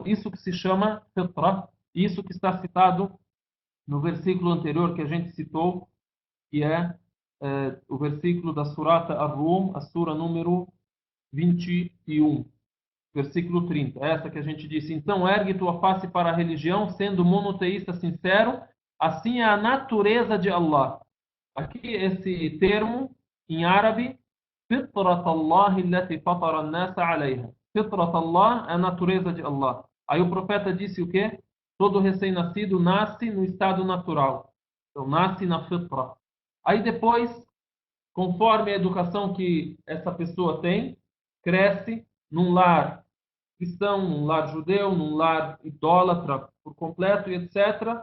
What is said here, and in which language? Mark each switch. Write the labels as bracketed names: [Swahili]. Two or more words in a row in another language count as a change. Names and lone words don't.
[Portuguese] Isso que se chama Fitra, isso que está citado no versículo anterior que a gente citou, que é o versículo da Surata Ar-Rum, a sura número 21. Versículo 30, essa que a gente disse: então ergue tua face para a religião, sendo monoteísta sincero, assim é a natureza de Allah. Aqui esse termo, em árabe, [Arabic] فطرة الله التي فطر الناس عليها. فطرة الله [Portuguese] é a natureza de Allah. Aí o profeta disse o quê? Todo recém-nascido nasce no estado natural. Então nasce na fitra. Aí depois, conforme a educação que essa pessoa tem, cresce num lar cristão, num lar judeu, num lar idólatra por completo, e etc.